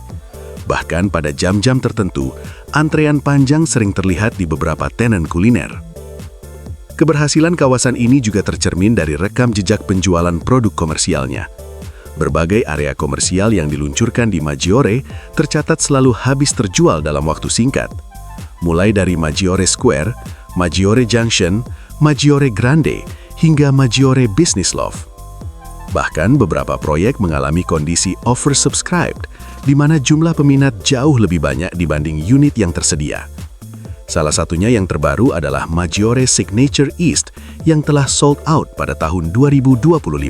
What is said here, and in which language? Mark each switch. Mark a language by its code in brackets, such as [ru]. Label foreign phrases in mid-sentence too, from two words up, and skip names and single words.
[id] Bahkan pada jam-jam tertentu, antrean panjang sering terlihat di beberapa tenan kuliner. Keberhasilan kawasan ini juga tercermin dari rekam jejak penjualan produk komersialnya. Berbagai area komersial yang diluncurkan di Maggiore tercatat selalu habis terjual dalam waktu singkat. Mulai dari Maggiore Square, Maggiore Junction, Maggiore Grande, hingga Maggiore Business Loft. Bahkan beberapa proyek mengalami kondisi oversubscribed, di mana jumlah peminat jauh lebih banyak dibanding unit yang tersedia. Salah satunya yang terbaru adalah Maggiore Signature East yang telah [en] sold out [id] pada tahun 2025.